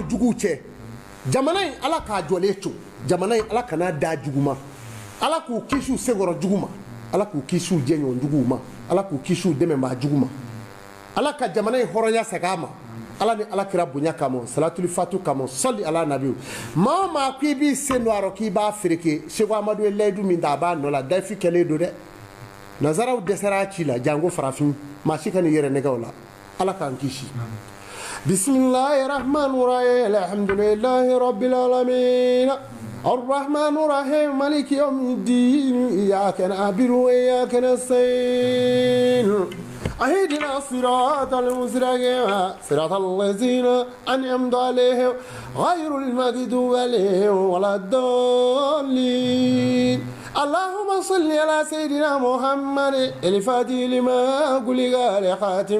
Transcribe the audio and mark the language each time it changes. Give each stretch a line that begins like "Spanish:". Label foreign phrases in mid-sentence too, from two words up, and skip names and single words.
Bambara: juguw cɛ jamana in ala k'a jɔlen to jamana in ala kana da jugu ma ala k'u kisi u senkɔrɔ jugu ma ala k'u kisi u jɛɲɔgɔn juguw ma ala k'u kisi u dɛmɛbaa jugu ma ala ka jamana in hɔrɔnya segin a ma ala ni ala kira bonya kama
Arabic: صلاة الفاتح
Bambara: kama sali ala nabiw maa o maa k'i b'i sen don a rɔ k'i b'a fereke Seku Amadu ye layidu min ta a b'a nɔ la dafi kɛlen don dɛ nazaraw dɛsɛra a ci la janko farafin maa si ka n'i yɛrɛ nɛgɛ o la ala k'an kisi
Arabic: بسم الله الرحمن الرحيم الحمد لله رب العالمين الرحمن الرحيم مالك يوم الدين إياك نعبد وإياك نستعين اهدنا الصراط المستقيم صراط الذين أنعمت عليهم غير المغضوب عليهم ولا الضالين اللهم صل على سيدنا محمد الفاتح لما أغلق الخاتم